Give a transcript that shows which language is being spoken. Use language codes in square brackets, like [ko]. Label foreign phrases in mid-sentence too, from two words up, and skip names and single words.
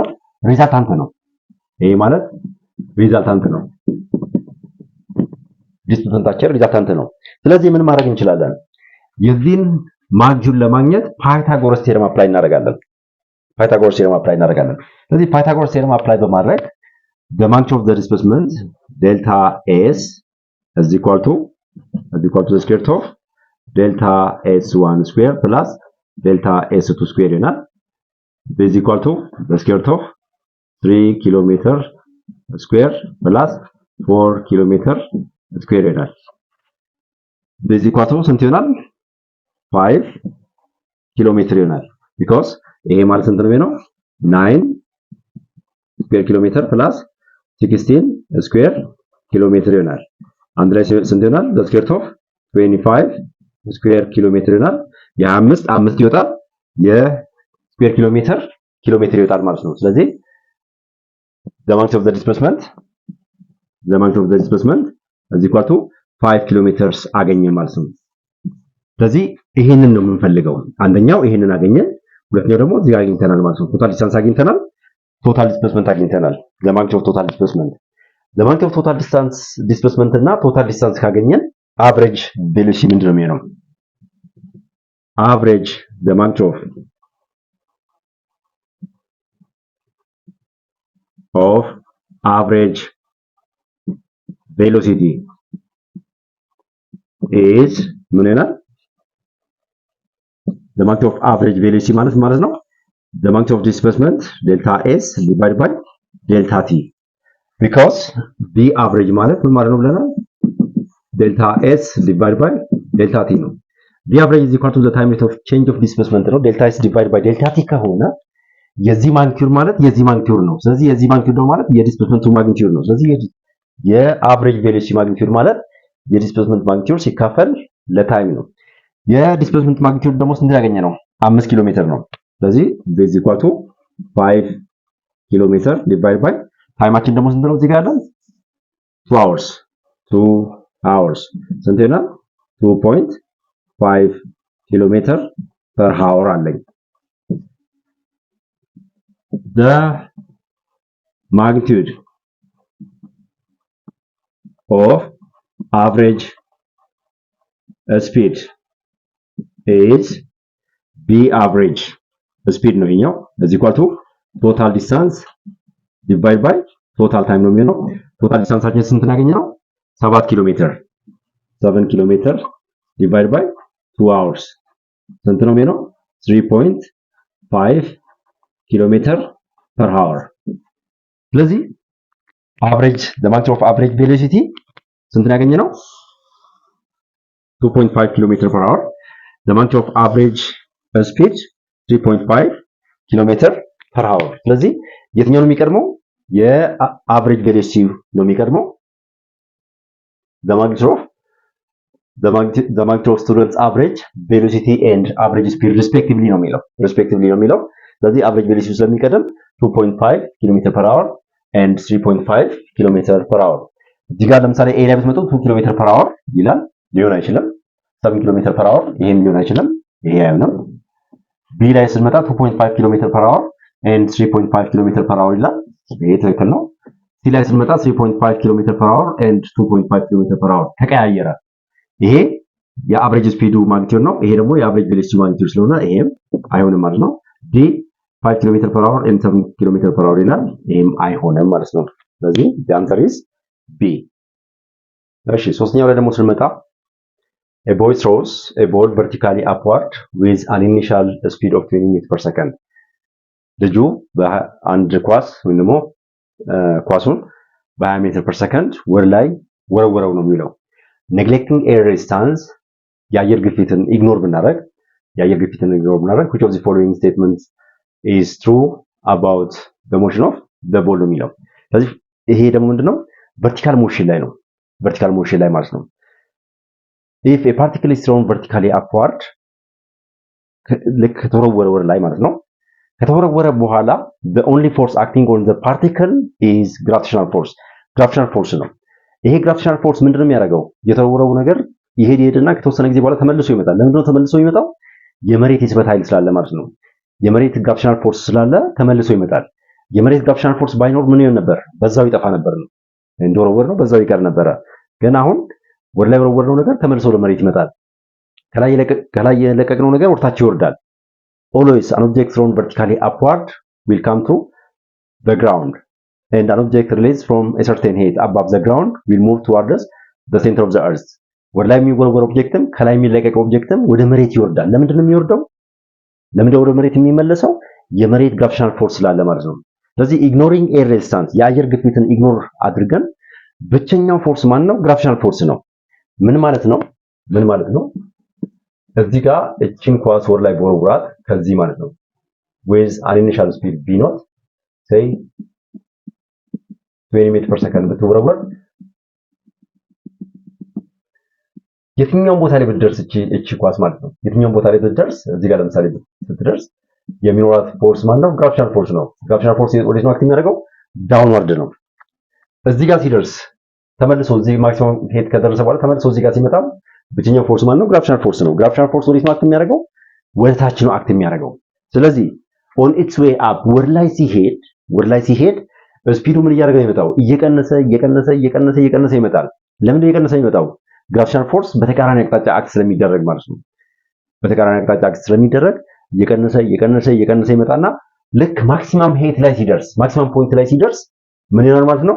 [am] ሪዛልታንት ነው። ይሄ ማለት ሪዛልታንት ነው። ዲስፕሌስመንታችን ሪዛልታንት ነው። ስለዚህ ምን ማድረግ እንችላለን? የዚህን ማግኒቲዩድ ለማግኘት [en] Pythagoras theorem apply [am] እናደርጋለን። ስለዚህ [en] Pythagoras theorem apply [am] በማድረግ the [en] magnitude of the displacement delta s is equal to the square root of delta s1 square plus delta s2 square ይሆናል። is equal to the square root of 3 kilometer square plus 4 kilometer square ይሆናል። is equal to ስንት ይሆናል? [am] 5 ኪሎሜትር ይሆናል። because ይሄ ማለት ስንት ነው? 9 [en] square kilo meter plus 16 square kilo meter [am] ይሆናል። አንድ ላይ ስንት ይሆናል? [en] the square root of 25 square kilo meter [am] ይሆናል። የ5 ይወጣል። የስኩዌር ኪሎ ሜትር ይወጣል ማለት ነው። ስለዚህ [en] the magnitude of the displacement is equal to 5 kilometers [am] አገኘን ማለት ነው። ስለዚህ ይሄንን ነው የምንፈልገው። አንደኛው ይሄንን አገኘን፣ ሁለተኛው ደግሞ እዚህ አግኝተናል ማለት ነው። [en] total distance [am] አግኝተናል፣ [en] total displacement [am] አግኝተናል። [en] the magnitude of total displacement [am] እና [en] total distance [am] ካገኘን [en] average velocity [am] ምንድነው የሚሆነው? [en] average the magnitude of average velocity is [am] ምን ይሆናል? [en] the magnitude of average velocity [am] ማለት ነው [en] the magnitude of displacement delta s divided by delta t, because the average [am] ማለት ምን ማለት ነው ብለናል? [en] delta s divided by delta t [am] ነው። [en] the average is equal to the time rate of change of displacement [am] ነው። [en] delta s divided by delta t [am] ከሆነ የዚህ ማግኒቲዩድ ማለት የዚህ ማግኒቲዩድ ነው። ስለዚህ የዚህ ማግኒቲዩድ ነው ማለት የዲስፕሌስመንቱ ማግኒቲዩድ ነው። ስለዚህ የአቨሬጅ ቬሎሲቲ ማግኒቲዩድ ማለት የዲስፕሌስመንት ማግኒቲዩድ ሲካፈል ለታይም ነው። የዲስፕሌስመንት ማግኒቲዩድ ደግሞ ስንት ያገኘ ነው? 5 ኪሎ ሜትር ነው። ስለዚህ [en] is equal to 5 [am] ኪሎ ሜትር [en] divided by [am] ታይማችን ደግሞ ስንት ነው? እዚህ ጋር ያለው 2 hours ስንት ይሆናል? [en] 2.5 ኪሎ ሜትር per hour አለኝ። the magnitude of average speed is b average speed [am] ነው ይሄኛው [en] is equal to total distance divided by total time [am] ነው የሚሆነው። [en] total distanceአችን [am] ስንት ያገኘነው? 7 ኪሎ ሜትር [en] divided by 2 hours [am] ስንት ነው የሚሆነው? [en] 3.5 ኪሎ ሜትር per hour። ስለዚህ average the magnitude of average velocity [am] ስንት ያገኘነው? [en] 2.5 ኪሎ ሜትር per hour። the magnitude of average speed 3.5 ኪሎ ሜትር per hour። [am] ስለዚህ የትኛው ነው የሚቀድመው? የአቨሬጅ ቬሎሲቲ ነው የሚቀድመው። [en] the magnitude of students average velocity and average speed respectively [am] ነው የሚለው ስለዚህ [en] average velocity [am] ስለሚቀድም 2.5 ኪሎ ሜትር [en] per hour and [am] 3.5 ኪሎ ሜትር [en] per hour። [am] እዚህ ጋር ለምሳሌ ኤሪያ ብትመጡ 2 ኪሎ ሜትር [en] per hour [am] ይላል፣ ሊሆን አይችልም። 7 ኪሎ ሜትር [en] per hour [am] ይሄም ሊሆን አይችልም፣ ይሄ አይሆንም። ቢ ላይ ስንመጣ 2.5 ኪሎ ሜትር [en] per hour and [am] 3.5 ኪሎ ሜትር [en] per hour [am] ይላል፣ ይሄ ትክክል ነው። ሲ ላይ ስንመጣ 3.5 ኪሎ ሜትር [en] per hour and [am] 2.5 ኪሎ ሜትር [en] per hour [am] ተቀያየረ። ይሄ የአቨሬጅ ስፒዱ ማግኒቲዩድ ነው፣ ይሄ ደግሞ የአቨሬጅ ቬሎሲቲ ማግኒቲዩድ ስለሆነ ይሄም አይሆንም ማለት ነው። ዲ 5 ኪሎ ሜትር per [en] hour and [am] 7 ኪሎ ሜትር [en] per hour [am] ይላል፣ ይሄም አይሆንም ማለት ነው። ስለዚህ [en] the answer is B። [am] እሺ ሶስተኛው ላይ ደግሞ ስንመጣ [en] a boy throws a ball vertically upward with an initial speed of 20 meters per second። [am] ልጁ በአንድ ኳስ ወይም ደግሞ ኳሱን በ20 ሜትር [en] per second [am] ወደ ላይ ወረወረው ነው የሚለው። [en] neglecting air resistance [am] የአየር ግፊትን ኢግኖር ብናደርግ [en] which of the following statements is true about the motion of the ball [am] ነው የሚለው። ስለዚህ ይሄ ደግሞ ምንድነው? [en] vertical motion [am] ላይ ማለት ነው። [en] if a particle is thrown vertically upward [am] ልክ ከተወረወረ ወደ ላይ ማለት ነው። ከተወረወረ በኋላ [en] the only force acting on the particle is gravitational force [am] ነው። ይሄ [en] gravitational force [am] ምንድነው የሚያደርገው? የተወረወረው ነገር ይሄድና ከተወሰነ ጊዜ በኋላ ተመልሶ ይመጣል። ለምንድነው ተመልሶ የሚመጣው? የመሬት የስበት ኃይል ስላለ ማለት ነው። የመሬት [en] gravitational force [am] ስላለ ተመልሶ ይመጣል። የመሬት [en] gravitational force [am] ባይኖር ምን ይሆን ነበር? በዛው ይጠፋ ነበር ነው። እንደወረወር ነው በዛው ይቀር ነበር። ግን አሁን ወደ ላይ ወረወረው ነገር ተመልሶ ለመሬት ይመጣል። ከላይ የለቀቅነው ነገር ወርታች ይወርዳል። [en] always an object thrown vertically upward will come to the ground and an object released from a certain height above the ground will move towards the center of the earth [am] ወደ ላይ የሚወረወር ኦብጀክትም ከላይ የሚለቀቅ ኦብጀክትም ወደ መሬት ይወርዳል። ለምንድን ነው የሚወርደው? ለምንድን ወደ መሬት የሚመለሰው? የመሬት [en] gravitational force [am] ስላለ ማለት ነው። ስለዚህ [en] ignoring air resistance [am] የአየር ግፊትን ኢግኖር አድርገን ብቸኛው ፎርስ ማን ነው? [en] gravitational force [am] ነው። ምን ማለት ነው? እዚህ ጋር እቺን ኳስ ወር ላይ በወርውራት ከዚህ ማለት ነው [en] with an initial speed v naught say 20 [am] ሜትር [en] per second [am] ብትወረወር የትኛውም ቦታ ላይ ብትደርስ እቺ ኳስ ማለት ነው የትኛውም ቦታ ላይ ብትደርስ እዚህ ጋር ለምሳሌ ስትደርስ የሚኖራት ፎርስ ማለት ነው [en] gravitational force [am] ነው። [en] gravitational force [am] ወዴት ነው አክት የሚያደርገው? ዳውንዋርድ ነው። እዚህ ጋር ሲደርስ ተመልሶ እዚህ [en] maximum height [am] ከደረሰ በኋላ ተመልሶ እዚህ ጋር ሲመጣ ብቸኛው ፎርስ ማለት ነው [en] gravitational force [am] ነው። [en] gravitational force [am] ወዴት ነው አክት የሚያደርገው? ወደ ታች ነው አክት የሚያደርገው። ስለዚህ [en] on its way up [am] ወደ ላይ ሲሄድ ስፒዱ ምን እያደረገ ነው የሚመጣው? እየቀነሰ ይመጣል። ለምን እየቀነሰ የሚመጣው? [en] gravitational force [am] በተቃራኒ አቅጣጫ አክት ስለሚደረግ ማለት ነው። በተቃራኒ አቅጣጫ አክት ስለሚደረግ እየቀነሰ ይመጣና ልክ [en] maximum height [am] ላይ ሲደርስ [en] maximum point [am] ላይ ሲደርስ ምን ይሆናል ማለት ነው?